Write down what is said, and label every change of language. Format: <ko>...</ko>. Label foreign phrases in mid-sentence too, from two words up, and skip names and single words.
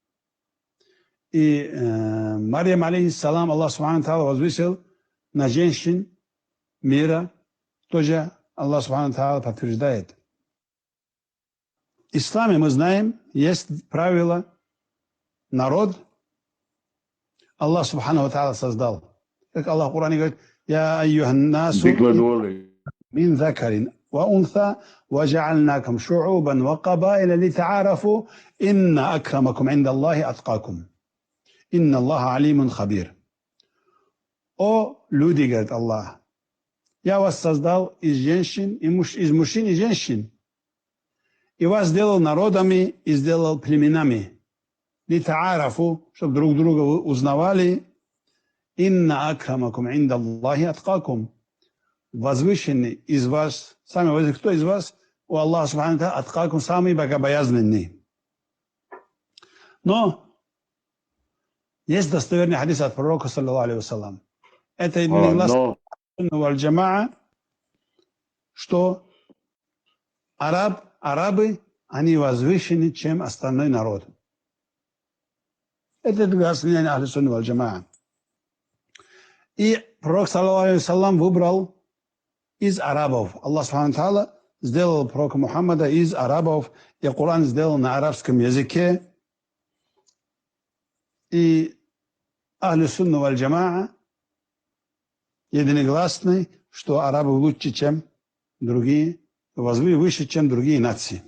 <ru>И Марьям, алейхиссалам,</ru> <ar>الله سبحانه وتعالى</ar> <ru>возвысил на женщин мира, тоже</ru> <ar>الله سبحانه وتعالى</ar> <ru>подтверждает. В исламе мы знаем, есть правило, народ</ru> <ar>الله سبحانه وتعالى</ar> <ru>создал. Как Аллах в Коране говорит,</ru> <ar>«يا أيها الناس من ذكر وأنثى وجعلناكم شعوبا وقبائل لتعارفوا إن أكرمكم عند الله أتقاكم. إن الله عليم خبير».</ar> <ru>О люди, говорит Аллах, я вас создал из женщин, из мужчин и женщин, и вас сделал народами и сделал племенами. Литаарафу, чтобы друг друга узнавали.</ru> <ar>إن أكرمكم عند الله أتقاكم.</ar> <ru>Возвышенный из вас, самый возвышенный, кто из вас? У</ru> <ar>الله سبحانه وتعالى أتقاكم,</ar> <ru>самый богобоязненный. Но есть достоверный хадис от пророка,</ru> <ar>صلى الله عليه وسلم.</ar> <ru>Это единогласно валь-джамаа, что арабы, они возвышены, чем остальной народ. Это мнение</ru> <ar>أهل السنة والجماعة.</ar> <ru>И пророк,</ru> <ar>صلى الله عليه وسلم,</ar> <ru>выбрал из арабов.</ru> <ar>الله سبحانه وتعالى</ar> <ru>сделал пророка Мухаммада из арабов, и Коран сделал на арабском языке. И</ru> <ar>أهل السنة والجماعة</ar> <ru>единогласны, что арабы лучше, чем другие, выше, чем другие нации.</ru>